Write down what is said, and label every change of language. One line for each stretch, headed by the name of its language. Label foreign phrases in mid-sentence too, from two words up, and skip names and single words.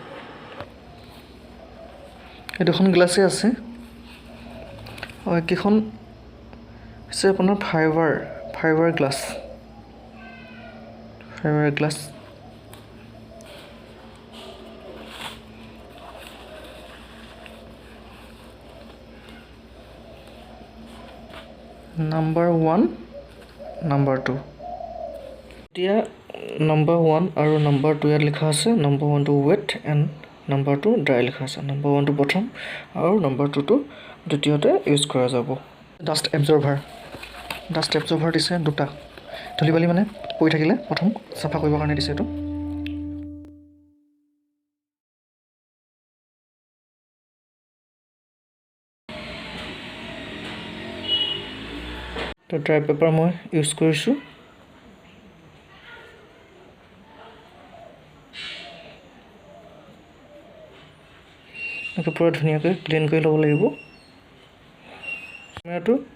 Assamese: এই দুখন গ্লাছে আছে আৰু একেখন আছে আপোনাৰ
English: fiber glass Number 1 number 2
Assamese: এতিয়া number 1 আৰু number 2 ইয়াত লিখা আছে
English: number 1 to wet and number 2 dry
Assamese: লিখা আছে
English: number 1 to
Assamese: প্ৰথম আৰু
English: number 2 to
Assamese: দ্বিতীয়তে ইউজ কৰা যাব
English: dust absorber
Assamese: দিছে দুটা ধূলিবালি মানে পৰি থাকিলে প্ৰথম চাফা কৰিবৰ কাৰণে দিছে এইটো তো
English: dry paper
Assamese: মই ইউজ কৰিছো একে পুৰা ধুনিয়াকৈ ক্লিন কৰি ল'ব লাগিব ক্যামেৰাটো